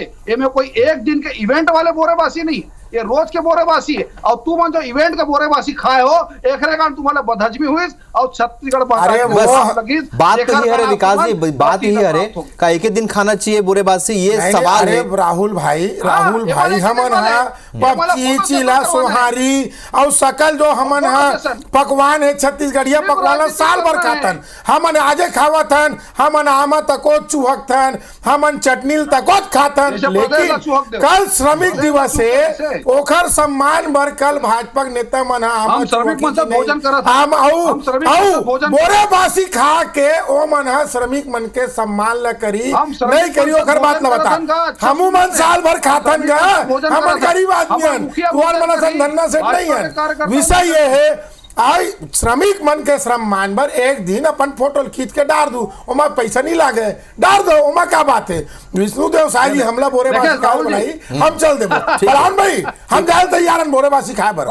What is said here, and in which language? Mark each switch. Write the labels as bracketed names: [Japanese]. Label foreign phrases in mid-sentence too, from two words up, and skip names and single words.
[Chhattisgarhi] ये में कोई एक दिन के इवेंट वाले बोरेबासी नहीं, ये रोज के बोरेबासी है। और तू मन जो इवेंट के बोरेबासी खाए हो एकरे कारण तुम्हारा बदहजमी हुई और छत्तीसगढ़ बात तो ही है विकास जी, बात ही है का एक दिन खाना चाहिए बोरेबासी, ये सवाल है। राहुल भाई हमन चिला सोहारी और सकल जो हमन पकवान है छत्तीसगढ़िया पकवान साल भर खातन, हमन आजे खावतन, हमन आमा तको चुहकतन, हमन चटनी तको खातन। लेकिन कल श्रमिक दिवस है, ओखर सम्मान बर कल भाजपा नेता मन हम श्रमिक मन से भोजन करत हम बोरे बासी खा के ओ मन श्रमिक मन के सम्मान ल करी नहीं करी ओखर बात न बता। हमू मन साल भर खातन गा, हम गरीब आदमी तुअर मन धन्ना सेठ नहीं है। विषय ये है आई श्रमिक मन के श्रम मान पर एक दिन अपन फोटो खींच के डाल दू, ओमा पैसा नहीं लागे, डाल दो, ओमा क्या बात है। विष्णुदेव साई जी हमला बोरेबासी खाओ बनाई, हम चल देबो प्रधान भाई, हम जाए तैयार बोरेबासी खाए बर।